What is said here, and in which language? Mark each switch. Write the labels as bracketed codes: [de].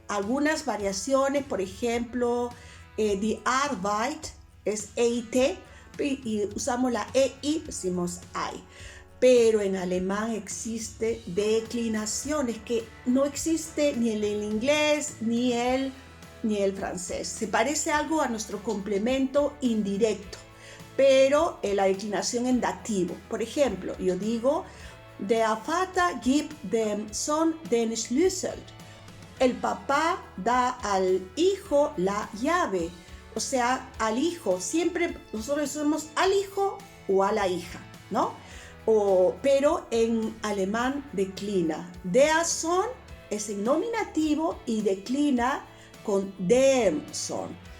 [es] Algunas variaciones, por ejemplo, die Arbeit es EIT y usamos la EI, decimos I. Pero en alemán existe declinaciones que no existe ni en el inglés ni el francés. Se parece algo a nuestro complemento indirecto, pero la declinación en dativo. Por ejemplo, yo digo, [de] der Vater gibt dem Sohn den Schlüssel. [es] El papá da al hijo la llave. O sea, al hijo. Siempre nosotros decimos al hijo o a la hija, ¿no? Pero en alemán declina. Der Sohn es en nominativo y declina con dem Sohn.